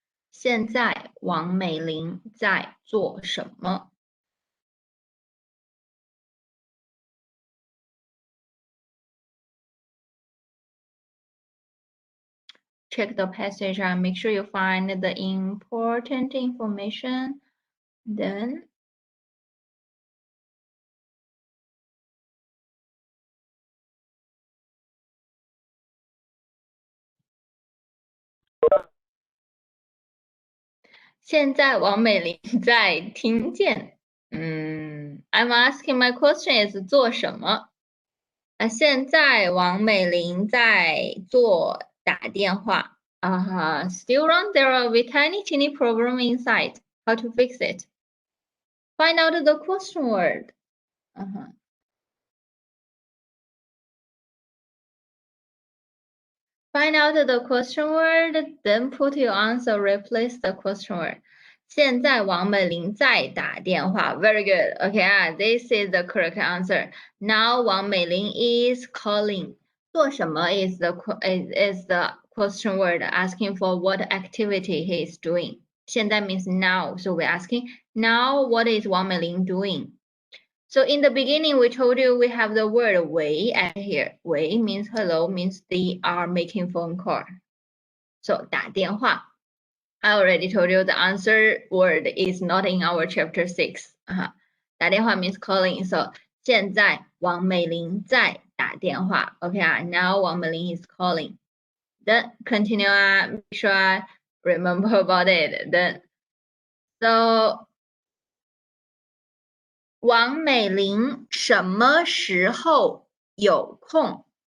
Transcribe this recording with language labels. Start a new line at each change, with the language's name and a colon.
Chinese: 现在王美玲在做什么？
English: Check the passage and make sure you find the important information.
Chinese: Then现在王美玲在听见。
English: I'm asking my question is 做什么？
Chinese: 现在王美玲在做打电话。
English: Still wrong. There will be tiny problem inside. How to fix it? Find out the question word. Find out the question word, then put your answer, replace the question word.
Chinese: 现在王美玲在打电话.
English: Very good. Okay, this is the correct answer. Now Wang Meiling is calling. 做什么 is the question word asking for what activity he is doing. 现在 means now, so we're asking now what is Wang Meiling doing? So in the beginning, we told you we have the word 喂 at here. 喂 means hello, means they are making phone call.
Chinese: So 打电话.
English: I already told you the answer word is not in our chapter 6. 打电话 means calling.
Chinese: So 现在王美玲在打电话.
English: Okay, now Wang Meiling is calling. Then continue, make sure I remember about it.
Chinese: Then so 王美玲什么时候有空？